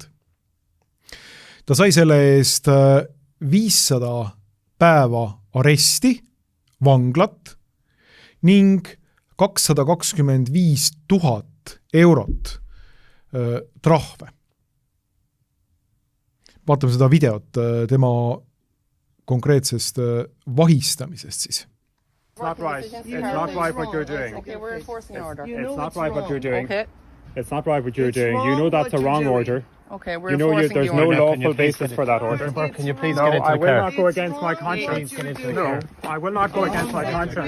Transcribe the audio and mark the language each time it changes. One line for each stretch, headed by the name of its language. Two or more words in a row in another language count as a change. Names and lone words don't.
Estonian: Ta sai selle eest 500 päeva aresti, vanglat ning 225 000 eurot trahve. Vaatame seda videot tema konkreetsest vahistamisest siis.
English: It's not right. It's not right what you're doing. Okay, we're enforcing an order. It's not right what you're doing. Okay. It's not right what you're doing. You know that's a wrong order. Okay, we're You know enforcing there's the no order. lawful basis for that order. Can you please No, get into I the will car? not go against my conscience. Get into the No, car. I will not go against my conscience.